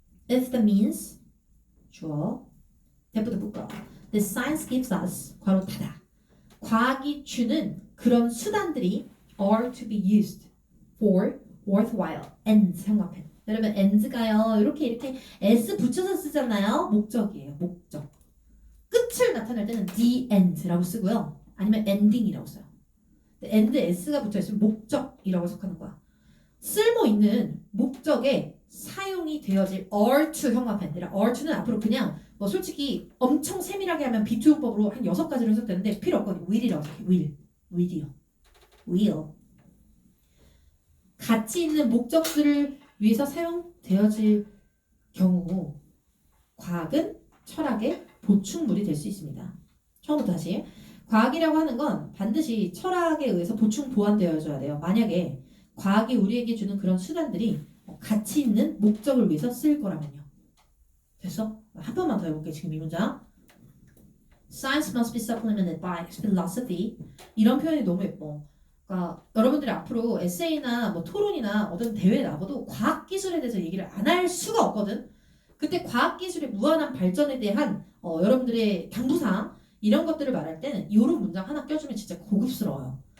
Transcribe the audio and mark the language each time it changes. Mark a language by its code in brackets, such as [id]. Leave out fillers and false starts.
[en] if the means [ko] 주어 대부분 묶어 [en] the science gives us [ko] 괄호 닫아 과학이 주는 그런 수단들이 [en] are to be used for worthwhile ends [ko] 생각해. 여러분 ends가요 이렇게 s 붙여서 쓰잖아요. 목적이에요. 목적. 끝을 나타낼 때는 the end라고 쓰고요. 아니면 ending이라고 써요. end s가 붙어 있으면 목적이라고 해석하는 거야. 쓸모 있는 목적에 사용이 되어질 are to 형용사가 아니라 are to는 앞으로 그냥 뭐 솔직히 엄청 세밀하게 하면 비투용법으로 한 6가지로 해석되는데 필요 없거든요. will이라고 생각해. will이요. will. 가치 있는 목적들을 위해서 사용되어질 경우 과학은 철학의 보충물이 될 수 있습니다. 처음부터 다시. 과학이라고 하는 건 반드시 철학에 의해서 보충 보완되어져야 돼요. 만약에 과학이 우리에게 주는 그런 수단들이 가치 있는 목적을 위해서 쓸 거라면요. 됐어? 한 번만 더 해볼게. 지금 이 문장. [en] Science must be supplemented by philosophy. [ko] 이런 표현이 너무 예뻐. 그러니까 여러분들이 앞으로 에세이나 뭐 토론이나 어떤 대회에 나가도 과학기술에 대해서 얘기를 안 할 수가 없거든. 그때 과학기술의 무한한 발전에 대한 여러분들의 당부사항 이런 것들을 말할 때는 이런 문장 하나 껴주면 진짜 고급스러워요.